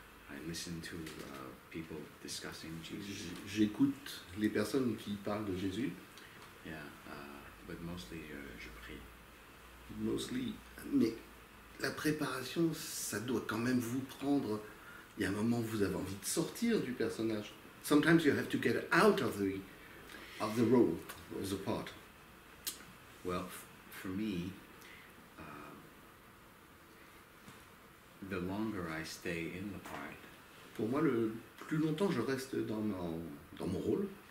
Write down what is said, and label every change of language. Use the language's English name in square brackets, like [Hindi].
[English] I listen to people discussing Jesus. [French] J'écoute les personnes qui parlent de Jésus. [English] Yeah, but mostly [French] je prie. [English] Mostly. [French] Mais la préparation, ça doit quand même vous prendre. Il y a un moment où vous avez envie de sortir du personnage. [English] Sometimes you have to get out of the role, of the part. Well, for me, the longer I stay in the part, [French] Pour moi, le plus longtemps je reste dans mon rôle,